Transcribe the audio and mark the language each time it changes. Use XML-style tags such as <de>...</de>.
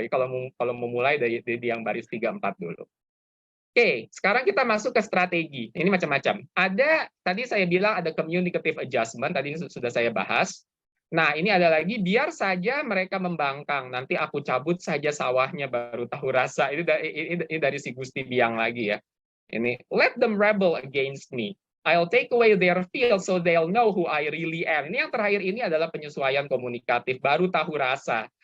<id>Kalau memulai dari yang baris 3 4 dulu. Oke, sekarang kita masuk ke strategi. Ini macam-macam. Tadi saya bilang ada communicative adjustment, tadi ini sudah saya bahas. Nah, ini ada lagi, biar saja mereka membangkang, nanti aku cabut saja sawahnya baru tahu rasa. Ini dari si Gusti Biang lagi ya. Ini,</id> <en>let them rebel against me. I'll take away their field so they'll know who I really am.</en> <id>Ini yang terakhir ini adalah penyesuaian komunikatif, baru tahu rasa.</id>